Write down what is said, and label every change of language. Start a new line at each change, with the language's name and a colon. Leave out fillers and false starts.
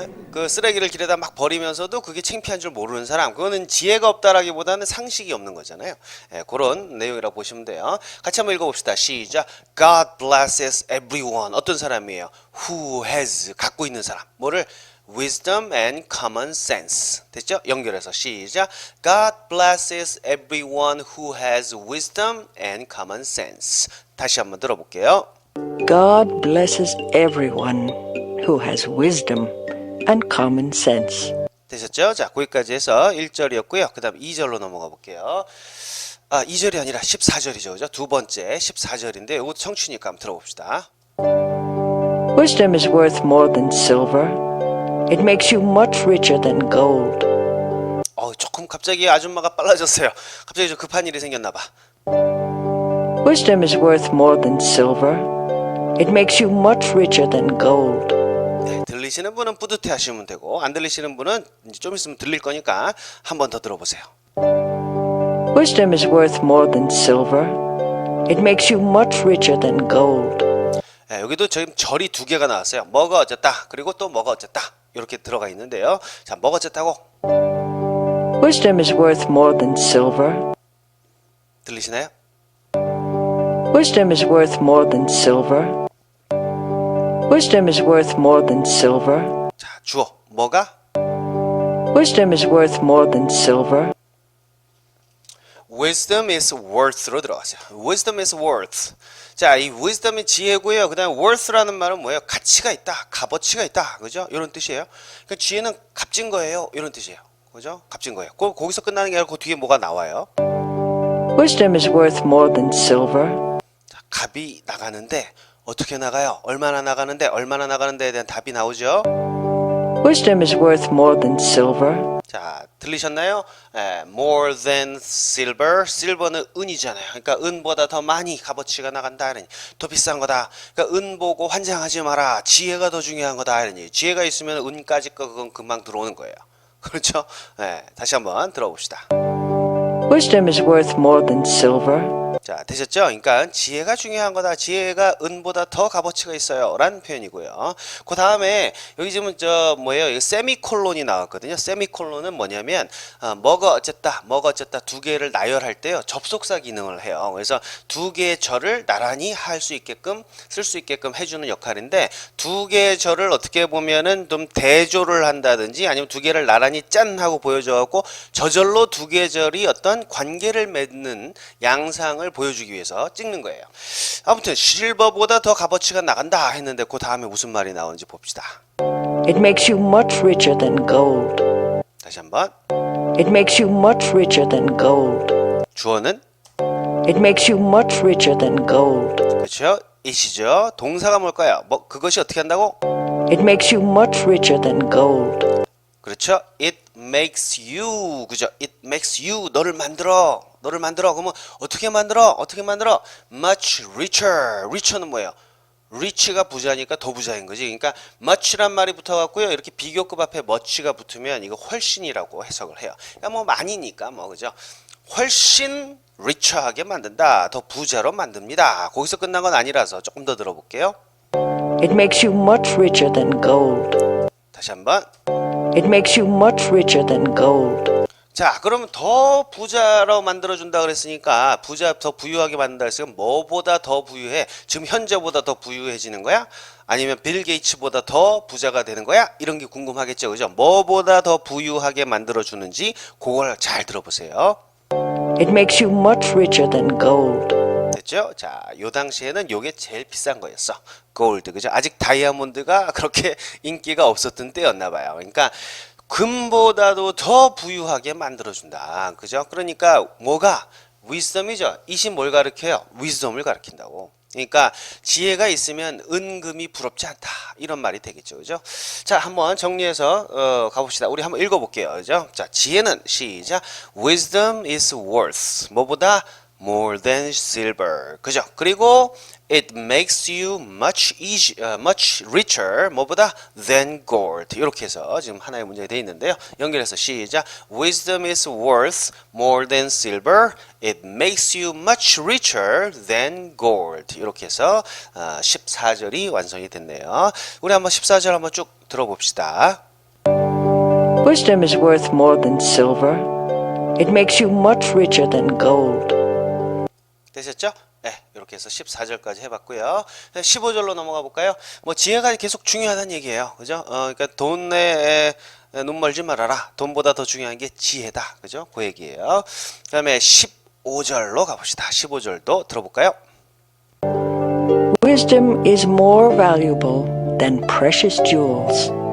Korean: 그 쓰레기를 길에다 막 버리면서도 그게 창피한 줄 모르는 사람 그거는 지혜가 없다라기보다는 상식이 없는 거잖아요. 그런 내용이라고 보시면 돼요. 같이 한번 읽어봅시다. 시작.
English: God blesses everyone.
Korean: 어떤 사람이에요?
English: Who has
Korean: 갖고 있는 사람. 뭐를?
English: Wisdom and common sense.
Korean: 됐죠? 연결해서 시작.
English: God blesses everyone who has wisdom and common sense.
Korean: 다시 한번 들어볼게요.
English: God blesses everyone who has wisdom and common sense.
Korean: 되셨죠? 자, 거기까지 해서 1절이었고요. 그 다음 2절로 넘어가 볼게요. 2절이 아니라 14절이죠. 그죠? 두 번째 14절인데 이것도 청취니까 한번 들어봅시다.
English: Wisdom is worth more than silver, It makes you much richer than gold.
Korean: 조금 갑자기 아줌마가 빨라졌어요. 갑자기 좀 급한 일이 생겼나 봐.
English: Wisdom is worth more than silver. It makes you much richer than gold.
Korean: 네, 들리시는 분은 뿌듯해 하시면 되고 안 들리시는 분은 이제 좀 있으면 들릴 거니까 한 번 더 들어보세요.
English: Wisdom is worth more than silver. It makes you much richer than gold.
Korean: 네, 여기도 지금 절이 두 개가 나왔어요. 뭐가 어쨌다 그리고 또 뭐가 어쨌다 이렇게 들어가 있는데요. 자, 뭐가 어쨌다고?
English: Wisdom is worth more than silver.
Korean: 들리시나요?
English: Wisdom is worth more than silver. Wisdom is worth more than silver.
Korean: 자, 주어 뭐가?
English: Wisdom is worth more than silver. Wisdom is worth로
Korean: 들어가세요.
English: Wisdom is worth.
Korean: 자, 이 wisdom이 지혜고요. 그다음에 worth라는 말은 뭐예요? 가치가 있다, 값어치가 있다, 그죠? 이런 뜻이에요. 그러니까 지혜는 값진 거예요. 이런 뜻이에요. 그죠? 값진 거예요. 거기서 끝나는 게 아니라 그 뒤에 뭐가 나와요?
English: Wisdom is worth more than silver.
Korean: 자, 값이 나가는데 어떻게 나가요? 얼마나 나가는데에 대한 답이 나오죠.
English: Wisdom is worth more than silver.
Korean: 자, 들리셨나요?
English: more than silver.
Korean: silver는 은이잖아요. 그러니까 은보다 더 많이 값어치가 나간다. 더 비싼 거다. 그러니까 은 보고 환장하지 마라. 지혜가 더 중요한 거다. 이러니 지혜가 있으면 은까지 거 그건 금방 들어오는 거예요. 그렇죠? 다시 한번 들어봅시다.
English: Wisdom is worth more than silver.
Korean: 자, 되셨죠? 그러니까 지혜가 중요한 거다. 지혜가 은보다 더 값어치가 있어요. 라는 표현이고요. 그 다음에 여기 지금 뭐예요? 세미콜론이 나왔거든요. 세미콜론은 뭐냐면 뭐가 어쨌다 두 개를 나열할 때요. 접속사 기능을 해요. 그래서 두 개의 절을 나란히 할 수 있게끔 쓸 수 있게끔 해주는 역할인데 두 개의 절을 어떻게 보면은 좀 대조를 한다든지 아니면 두 개를 나란히 짠 하고 보여줘갖고 저절로 두 개의 절이 어떤 관계를 맺는 양상을 보여주기 위해서 찍는 거예요. 아무튼 실버보다 더 값어치가 나간다 했는데 그 다음에 무슨 말이 나오는지 봅시다.
English: It makes you much richer than gold.
Korean: 다시 한번.
English: It makes you much richer than gold.
Korean: 주어는
English: It makes you much richer than gold.
Korean: 그렇죠. it이죠. 동사가 뭘까요? 그것이 어떻게 한다고?
English: It makes you much richer than gold.
Korean: 그렇죠.
English: It makes you.
Korean: 그죠?
English: It makes you.
Korean: 너를 만들어. 그러면 어떻게 만들어?
English: Much richer.
Korean: richer는 뭐예요? rich가 부자니까 더 부자인 거지. 그러니까 much란 말이 붙어갖고요. 이렇게 비교급 앞에 much가 붙으면 이거 훨씬이라고 해석을 해요. 그러니까 뭐 많이니까 그죠? 훨씬 richer하게 만든다. 더 부자로 만듭니다. 거기서 끝난 건 아니라서 조금 더 들어볼게요.
English: It makes you much richer than gold.
Korean: 다시 한번.
English: It makes you much richer than gold.
Korean: 자, 그러면 더 부자로 만들어준다 그랬으니까 더 부유하게 만든다 그랬으니까 뭐보다 더 부유해? 지금 현재보다 더 부유해지는 거야? 아니면 빌 게이츠보다 더 부자가 되는 거야? 이런 게 궁금하겠죠, 그죠? 뭐보다 더 부유하게 만들어주는지 그걸 잘 들어보세요.
English: It makes you much richer than gold.
Korean: 됐죠? 자, 요 당시에는 요게 제일 비싼 거였어. 골드, 그죠? 아직 다이아몬드가 그렇게 인기가 없었던 때였나 봐요. 그러니까 금보다도 더 부유하게 만들어준다. 그죠? 그러니까 뭐가? wisdom이죠. 이시 뭘 가르쳐요? wisdom을 가르친다고. 그러니까 지혜가 있으면 은금이 부럽지 않다. 이런 말이 되겠죠. 그죠? 자, 한번 정리해서 가봅시다. 우리 한번 읽어볼게요. 그죠? 자, 지혜는 시작.
English: Wisdom is worth.
Korean: 뭐보다?
English: More than silver.
Korean: 그죠? 그리고
English: it makes you much richer.
Korean: 뭐보다?
English: Than gold.
Korean: 이렇게 해서 지금 하나의 문제가 되어 있는데요. 연결해서 시작.
English: Wisdom is worth more than silver. It makes you much richer than gold.
Korean: 이렇게 해서 14절이 완성이 됐네요. 우리 한번 14절 한번 쭉 들어봅시다.
English: Wisdom is worth more than silver. It makes you much richer than gold.
Korean: 되셨죠? 네, 이렇게 해서 14절까지 해봤고요. 15절로 넘어가 볼까요? 지혜가 계속 중요하다는 얘기예요. 그죠? 그러니까 돈에 눈 멀지 말아라. 돈보다 더 중요한 게 지혜다. 그죠? 그 얘기예요. 그 다음에 15절로 가봅시다. 15절도 들어볼까요?
English: Wisdom is more valuable than precious jewels.